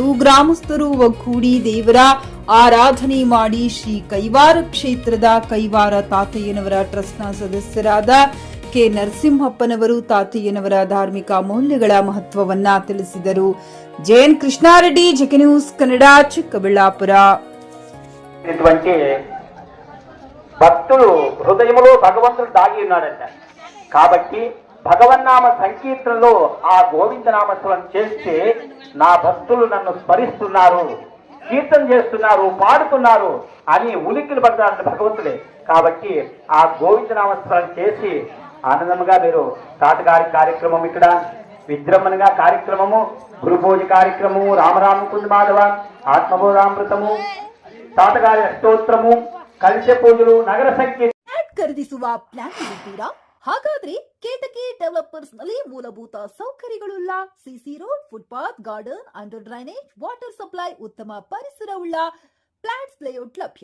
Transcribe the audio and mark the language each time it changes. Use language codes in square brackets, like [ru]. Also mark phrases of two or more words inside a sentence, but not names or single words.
[kn] ಗ್ರಾಮಸ್ಥರು ಒಗ್ಗೂಡಿ ದೇವರ ಆರಾಧನೆ ಮಾಡಿ ಶ್ರೀ ಕೈವಾರ ಕ್ಷೇತ್ರದ ಕೈವಾರ ತಾತಯ್ಯನವರ ಟ್ರಸ್ಟ್ನ ಸದಸ್ಯರಾದ ಕೆ ನರಸಿಂಹಪ್ಪನವರು ತಾತಯ್ಯನವರ ಧಾರ್ಮಿಕ ಮೌಲ್ಯಗಳ ಮಹತ್ವವನ್ನ ತಿಳಿಸಿದರು. ಜೆಎನ್ ಕೃಷ್ಣಾರೆಡ್ಡಿ, ಜೆಕೆ ನ್ಯೂಸ್ ಕನ್ನಡ, ಚಿಕ್ಕಬಳ್ಳಾಪುರ. [te] భక్తులు హృదయములో భగవంతుడు దాగి ఉన్నాడంట. కాబట్టి భగవన్నామ సంకీర్తనలో ఆ గోవిందనామస్మరణ చేస్తే నా భక్తులు నన్ను స్మరిస్తున్నారు, కీర్తన చేస్తున్నారు, పాడుతున్నారు అని ఉలిక్కిలు పడతారంట భగవంతుడే. కాబట్టి ఆ గోవిందనామస్మరణ చేసి ఆనందంగా మీరు తాతగారి కార్యక్రమం, ఇక్కడ విజృంభణగా కార్యక్రమము, గురుపూజ కార్యక్రమము, రామరామ కుంద మాధవ ఆత్మబోధామృతము, తాతగారి అష్టోత్రము, కలశ పూజలు, నగర సంకీర్ణ [kn] ಖರೀದಿಸುವ ಪ್ಲಾನ್ ಇದ್ದೀರಾ? ಹಾಗಾದ್ರೆ ಕೇತಕಿ ಡೆವಲಪರ್ಸ್ ನಲ್ಲಿ ಮೂಲಭೂತ ಸೌಕರ್ಯಗಳುಳ್ಳ ಸಿಸಿ ರೋಡ್, ಫುಟ್ಪಾತ್, ಗಾರ್ಡನ್, ಅಂಡರ್ ಡ್ರೈನೇಜ್, ವಾಟರ್ ಸಪ್ಲೈ, ಉತ್ತಮ ಪರಿಸರವುಳ್ಳ ಫ್ಲಾಟ್ಸ್ ಲೇಔಟ್ ಲಭ್ಯ.